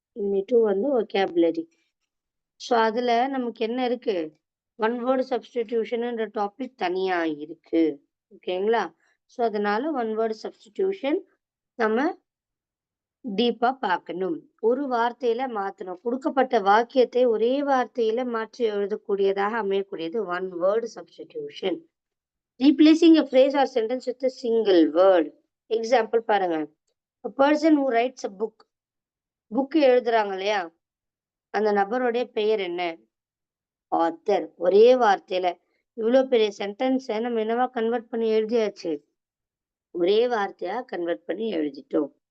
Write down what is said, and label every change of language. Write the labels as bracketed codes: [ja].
[ta] Unit 2 வந்து vocabulary. So அதுல நமக்கு என்ன இருக்கு, ஒன் வேர்டு சப்ஸ்டிடியூஷன்ன்ற டாபிக் தனியா இருக்கு. ஓகேங்களா? ஸோ அதனால ஒன் வேர்டு சப்ஸ்டிடியூஷன் நம்ம டீப்பா பார்க்கணும். ஒரு வார்த்தையில மாத்தணும், கொடுக்கப்பட்ட வாக்கியத்தை ஒரே வார்த்தையில மாற்றி எழுதக்கூடியதாக அமையக்கூடியது one word substitution. [en] Replacing a phrase or sentence with a single word. [ta] Example பாருங்க. [en] A person who writes a book. [ta] Book எழுதுறாங்க இல்லையா, அந்த நபருடைய பெயர் என்ன, ஆத்தர். ஒரே வார்த்தையில இவ்வளவு பெரிய சென்டென்ஸை நம்ம என்னவா கன்வெர்ட் பண்ணி எழுதியாச்சு, ஒரே வார்த்தையா கன்வெர்ட் பண்ணி எழுதிட்டோம்.